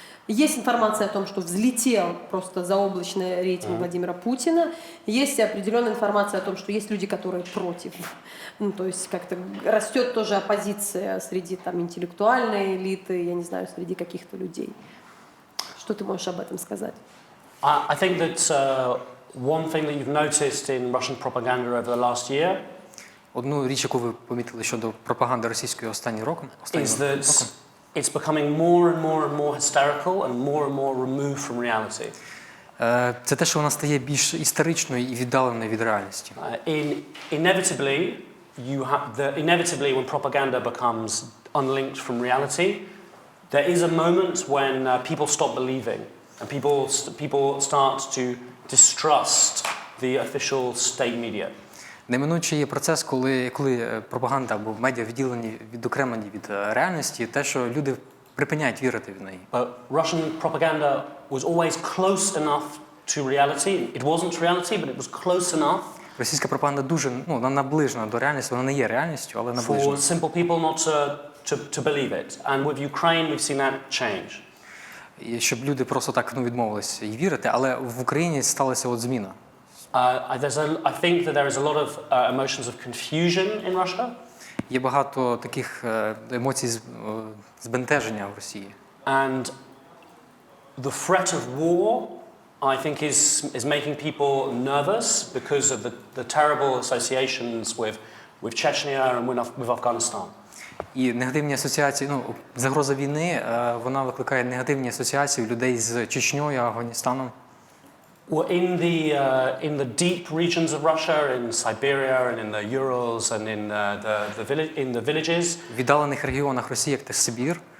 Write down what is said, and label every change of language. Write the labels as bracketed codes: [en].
[ru] Есть информация о том, что взлетел просто заоблачный рейтинг Владимира Путина. Есть определенная информация о том, что есть люди, которые против. То есть как-то растет тоже оппозиция среди там интеллектуальной элиты, я не знаю, среди каких-то людей. Что ты можешь об этом сказать? [en] I think that one thing that you've noticed in Russian propaganda over the last year [uk] Одну річ, яку ви помітили щодо пропаганди російської останнім роком, [en] is that it's becoming more and more hysterical and more removed from reality. [uk] Це те, що вона стає більш історичною і віддаленою від реальності. [en] Inevitably, when propaganda becomes unlinked from reality, there is a moment when people stop believing and people start to distrust the official state media. [uk] Неминуче є процес, коли пропаганда або медіа відокремлені від реальності, те, що люди припиняють вірити в неї. [en] But Russian propaganda was always close enough to reality. It wasn't reality, but it was close enough. [uk] Російська пропаганда дуже, вона наближена до реальності, вона не є реальністю, але наближена. [en] For simple people not to believe it. And with Ukraine, we've seen that change. [uk] І щоб люди просто так відмовилися і вірити, але в Україні сталася от зміна. [en] I think that there is a lot of emotions of confusion in Russia. [uk] Є багато таких емоцій збентеження в Росії. [en] And the threat of war, I think, is making people nervous because of the terrible associations with Chechnya and with Afghanistan. [uk] І негативні асоціації, ну, загроза війни, вона викликає негативні асоціації у людей з Чечнею, Афганістаном. [en] Well, in the deep regions of Russia, in Siberia and in the Urals and in the villages, [uk] В віддалених регіонах Росії, як Сибір,